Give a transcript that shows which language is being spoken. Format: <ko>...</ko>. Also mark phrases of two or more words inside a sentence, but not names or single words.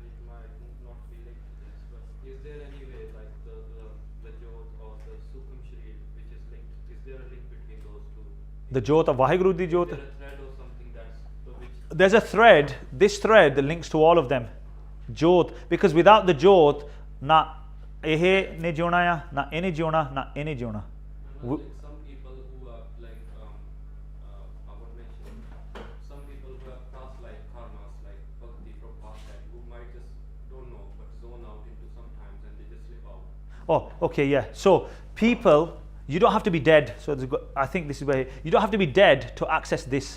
<en>It might not be linked to this, but is there any way, like the Jot or the Sukhm Sri, which is linked? Is there a link between those two? the Jot of</en> <pa>Vaheguru Di Jot.</pa> <en>Is there a thread or something that's There's a thread. This thread that links to all of them. Jot, because without the Jot, na ehe ne jona ya, na ene jona, na ene jona. like some people who are like I would mention some people who have past life karmas like bhakti from past life who might just don't know but zone out into sometimes and they just slip out. Oh, okay, yeah. So people, you don't have to be dead. So I think this is where you don't have to be dead to access this.</en>